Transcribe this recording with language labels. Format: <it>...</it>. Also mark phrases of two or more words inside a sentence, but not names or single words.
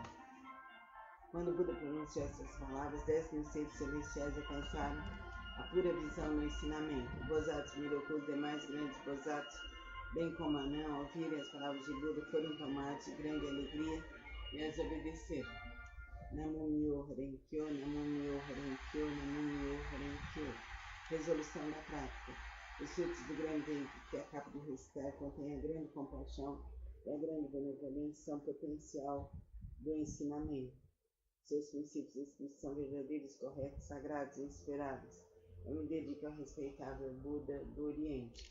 <pt>Quando o Buda pronunciou essas palavras, 10.000 seres celestiais alcançaram a pura visão no ensinamento. O Bodhisattva mirou com os demais grandes Bodhisattvas, bem como Anã, ao ouvirem as palavras de Buda, foram tomados de grande alegria e as obedeceram.</pt> <ja>Namo Myo Renkyo, Namo Myo Renkyo, Namo Myo Renkyo.</ja> <pt>Resolução da prática. Os frutos do grande tempo que acabo de recitar contêm a grande compaixão e a grande benevolência, são potencial do ensinamento. Seus princípios escritos são verdadeiros, corretos, sagrados e inspiráveis. Eu me dedico ao respeitável Buda do Oriente.</pt>